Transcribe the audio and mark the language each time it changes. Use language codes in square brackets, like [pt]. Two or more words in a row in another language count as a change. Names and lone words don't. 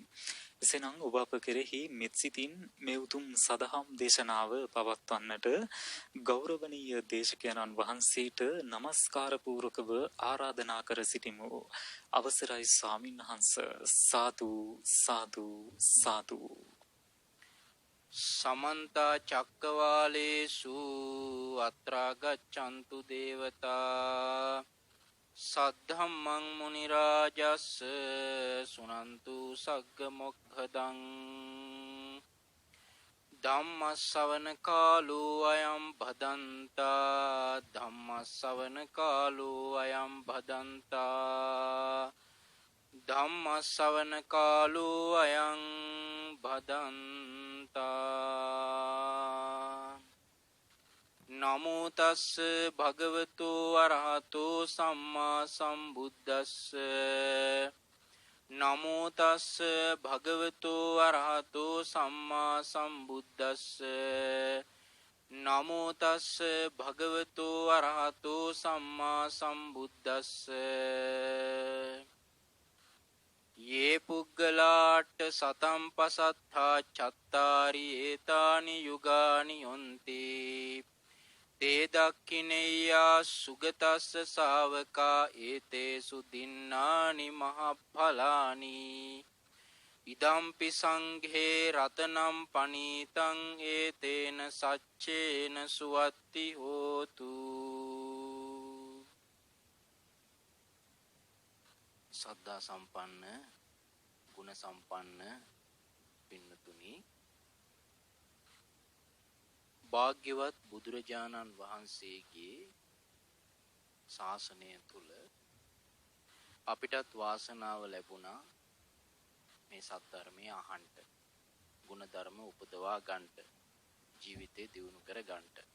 [si] එසේනම් ඔබ අප කෙරෙහි මෙත් සිතින් මේ උතුම් සදහම් දේශනාව පවත්වන්නට ගෞරවනීය දේශකයන්න් වහන්සේට নমස්කාර පූර්වකව ආරාධනා කර සිටිමු. අවසරයි ස්වාමීන් වහන්ස. සාදු සාදු සාදු. [pi] समन्त चक्रवालेषु अत्रा गच्छन्तु देवता सद्धम्मं मुनिराजस् सुनन्तु सग्ग मोक्खदं धम्म सवन कालो अयं भदन्ता धम्म सवन कालो अयं भदन्ता धम्म सवन कालो अयं भदन्ता नमो तस् भगवतो अरहतो सम्मा सम्बुद्धस् नमो तस् भगवतो अरहतो सम्मा सम्बुद्धस् नमो तस् भगवतो अरहतो सम्मा सम्बुद्धस् ये पुग्गलाट् सतं पसत्था चत्तारि एतानि युगानि यन्ति ते दक्खिनेय्या सुगतस्स सावका एतेषु दिन्नानि महाफलानि इदम्पि संघे रत्नं पनीतं एतेन सच्चेन सुवत्ति होतु [si] ශ්‍රද්ධා සම්පන්න ගුණ සම්පන්න पिන්නතුනි භාග්‍යවත් බුදුරජාණන් වහන්සේගේ ශාසනය තුල අපිටත් වාසනාව ලැබුණා මේ සත්‍ය අහන්න ගුණ ධර්ම උපදවා ගන්නට ජීවිතේ දියුණු කර ගන්නට